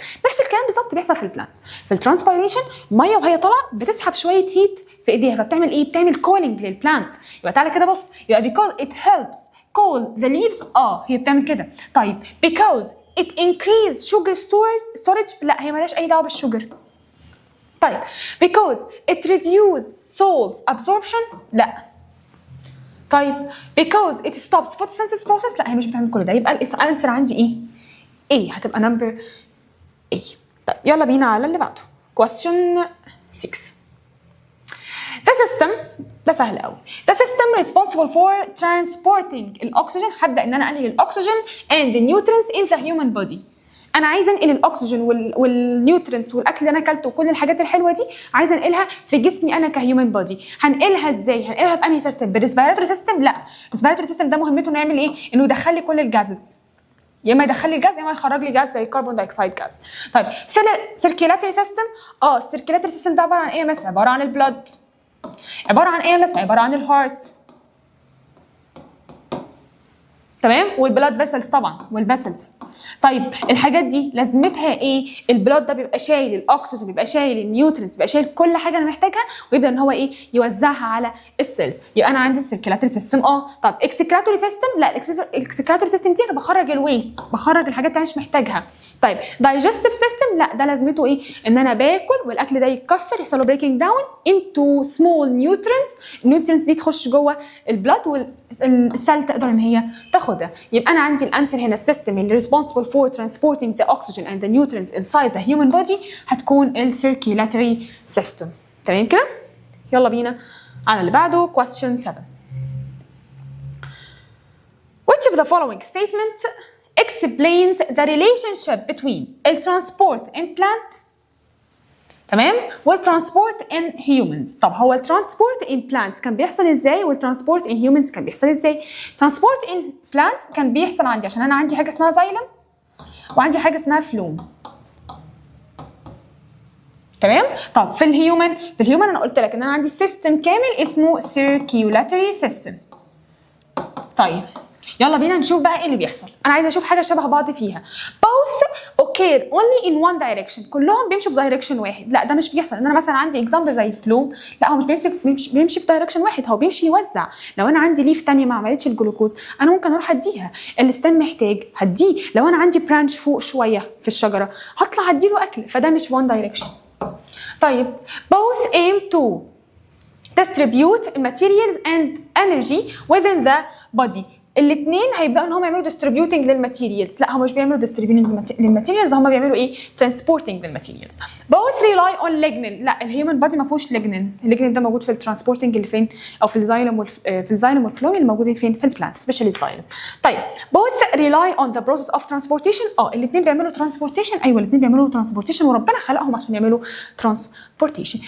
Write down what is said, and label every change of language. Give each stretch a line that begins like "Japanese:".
Arabic: نفس الكلام بالظبط بيحصل في البلانت. في الترانسبيريشن ميه وهي طالعه بتسحب شويه هيت في ايديها، فبتعمل ايه؟ بتعمل كولينج للبلانت. يبقى تعالى كده بص، يبقى
English: because it helps cool the leaves،
Arabic: هي بتعمل كده. طيب
English: because it increase sugar storage،
Arabic: لا هي مالهاش اي دعوه بالشوجر.
English: طيب because it reduce salt absorption، لا.
Arabic: طيب
English: because it stops photosynthesis process،
Arabic: لا هي مش بتعمل كل ده. يبقى الانسر عندي ايه؟ ايه هتبقى نمبر ايه. طيب يلا بينا على اللي بعده.
English: question 6. The system،
Arabic: ده سهل قوي.
English: The system responsible for transporting
Arabic: الأكسجين، هبدأ إن أنا أنقل الأكسجين
English: and the nutrients in the human body.
Arabic: أنا عايزة أنقل الأكسجين والنيوترينتس والأكل اللي أنا أكلته وكل الحاجات الحلوة دي، عايزة أنقلها في جسمي أنا كهيومن بودي. هنقلها إزاي؟ هنقلها بأنهي سيستم؟ بالريسبيراتوري سيستم؟ لا، الريسبيراتوري سيستم ده مهمته إنه يعمل إيه؟ إنه يدخل لي كل الجازز. يا اما يدخل لي الجاز يا اما يخرج لي جاز زي الكربون دايوكسيد جاز. طيب سيركيلاتوري سيستم، السيركيلاتوري سيستم ده عباره عن ايه؟ مثلا عباره عن البلد، عباره عن ايه؟ مثلا عباره عن الهارت، تمام، والبلاد فيسلز طبعا والفيسلز. طيب الحاجات دي لازمتها ايه؟ البلاد ده بيبقى شايل الاكسجين، بيبقى شايل النيوترينز، بيبقى شايل كل حاجه انا محتاجها، ويبدا ان هو ايه؟ يوزعها على السيلز. يبقى انا عندي السيركيلاتوري سيستم. طب اكسكراتوري سيستم، لا الاكسكراتوري سيستم دي انا بخرج الويست، بخرج الحاجات اللي انا مش محتاجها. طيب دايجستيف سيستم، لا ده لازمته ايه؟ ان انا باكل والاكل ده يتكسر، يحصل له بريكنج داون انتو سمول نيوترينز، النيوترينز دي تخش جوه البلاد والسيل تقدر ان هي تاخدها. يبقى انا عندي الانسر هنا السيستم اللي
English: responsible for transporting the oxygen and the nutrients inside the human body
Arabic: هتكون السيركيلاتوري سيستم. تمام كده؟ يلا بينا على اللي بعده.
English: question 7. Which of the following statement explains the relationship between
Arabic: الترانسبورت
English: in plant،
Arabic: تمام، والترانسبورت ان هيومنز؟ طب هو الترانسبورت ان بلانتس كان بيحصل ازاي والترانسبورت ان هيومنز كان بيحصل ازاي؟ ترانسبورت ان بلانتس كان بيحصل عندي عشان انا عندي حاجه اسمها زايلم وعندي حاجه اسمها فلوم، تمام. طب في الهيومن انا قلت لك ان انا عندي سيستم كامل اسمه circulatory system. طيب يلا بينا نشوف بقى ايه اللي بيحصل. انا عايزه اشوف حاجه شبه بعض فيها.
English: both occur only in one direction،
Arabic: كلهم بيمشوا في دايركشن واحد. لا ده مش بيحصل. ان انا مثلا عندي اكزامبل زي الفلوم، لا هو مش بيمشي في دايركشن واحد، هو بيمشي يوزع. لو انا عندي ليف ثانيه ما عملتش الجلوكوز انا ممكن اروح اديها. الستام محتاج هديه. لو انا عندي برانش فوق شويه في الشجره هطلع اديله اكل، فده مش
English: one direction. طيب both aim to distribute materials and energy within the body.
Arabic: الاثنين هيبداوا ان هم يعملوا distributing للماتيريالز. لا هم مش بيعملوا distributing للماتيريالز، هم بيعملوا ايه؟ transporting للماتيريالز.
English: both rely on lignin.
Arabic: لا الهيومن بادي ما فيهوش lignin. الليجنين ده موجود في الترانسبورتنج اللي فين؟ او في الزايلم والفلوم اللي موجودين فين؟ في البلانت سبيشالي الزايلم.
English: طيب both rely on the process of transportation.
Arabic: الاثنين بيعملوا transportation. ايوه الاثنين بيعملوا transportation وربنا خلقهم عشان يعملوا transportation.